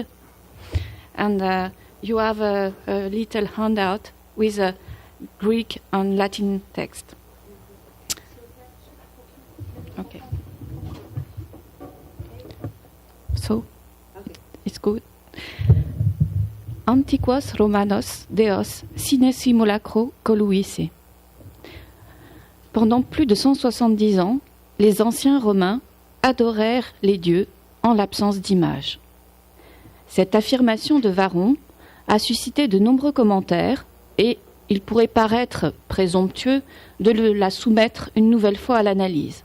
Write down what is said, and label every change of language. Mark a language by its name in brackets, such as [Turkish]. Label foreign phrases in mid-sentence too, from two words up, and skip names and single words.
[English] And you have a little handout with a [Latin] Greek and Latin [English] text. Okay. So, it's good. [Latin] Antiquos Romanos Deos sine simulacro coluisse. [French] Pendant plus de 170 ans, les anciens Romains adorèrent les dieux en l'absence d'image. Cette affirmation de Varron a suscité de nombreux commentaires et il pourrait paraître présomptueux de la soumettre une nouvelle fois à l'analyse.